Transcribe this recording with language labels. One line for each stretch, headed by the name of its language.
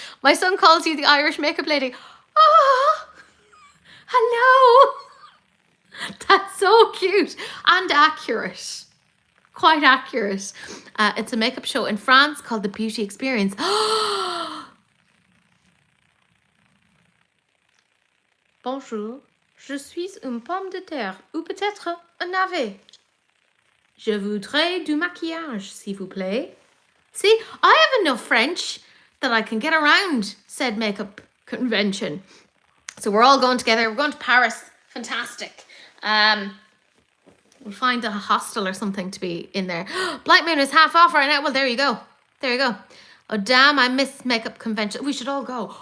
English: My son calls you the Irish makeup lady. Oh, hello. That's so cute and accurate. Quite accurate. It's a makeup show in France called The Beauty Experience.
French: Bonjour, je suis une pomme de terre ou peut-être un navet. Je voudrais du maquillage, s'il vous plaît.
English: See, I have enough French that I can get around said makeup convention. So we're all going together. We're going to Paris. Fantastic. We'll find a hostel or something to be in there. Blight Moon is half off right now. Well, there you go. There you go. Oh, damn, I miss makeup convention. We should all go.